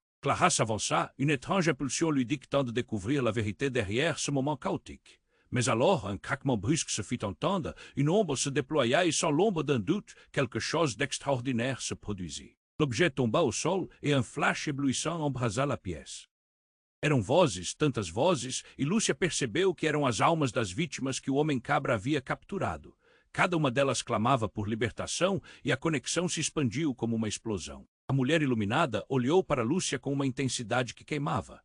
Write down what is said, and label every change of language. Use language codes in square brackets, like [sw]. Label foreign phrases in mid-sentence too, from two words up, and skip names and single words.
[fr] Clara s'avança, une étrange impulsion lui dictant de découvrir la vérité derrière ce moment chaotique. Mais alors, un craquement brusque se fit entendre, une ombre se déploya et sans l'ombre d'un doute, quelque chose d'extraordinaire se produisit. L'objet tomba au sol et un flash éblouissant embrasa la pièce. [pt] Eram vozes, tantas vozes, e Lúcia percebeu que eram as almas das vítimas que o homem-cabra havia capturado. Cada uma delas clamava por libertação e a conexão se expandiu como uma explosão. A mulher iluminada olhou para Lúcia com uma intensidade que queimava.